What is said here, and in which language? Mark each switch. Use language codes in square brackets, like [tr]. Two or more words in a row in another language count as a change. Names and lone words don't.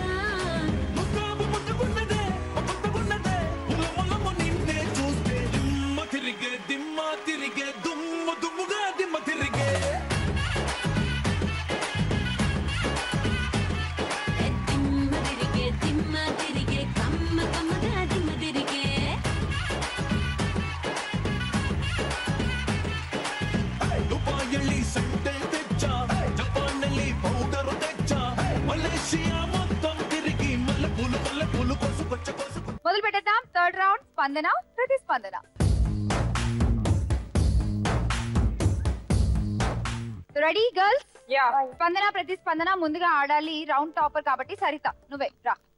[te] ముట్టుకున్నదే ములము నిన్నే చూస్తే దిమ్మ తిరిగే దుమ్ముగా దిమ్మ తిరిగే తిమ్మ తిరిగే కమ్మగా దిమ్మ తిరిగే. దుబాయల్లి సెంటే తెచ్చ జపాన్నల్లి పౌడర్ తెచ్చ మలేషియా మొత్తం తిరిగి మల్లె పూలు కొసుకొచ్చ మొదలు పెట్టేద్దాం [en] third round [te] స్పందన ప్రతిస్పందన. [en] ready girls? [te] యా. స్పందన ప్రతిస్పందన ముందుగా ఆడాలి. [en] round topper [te] కాబట్టి సరిత నువ్వే రా.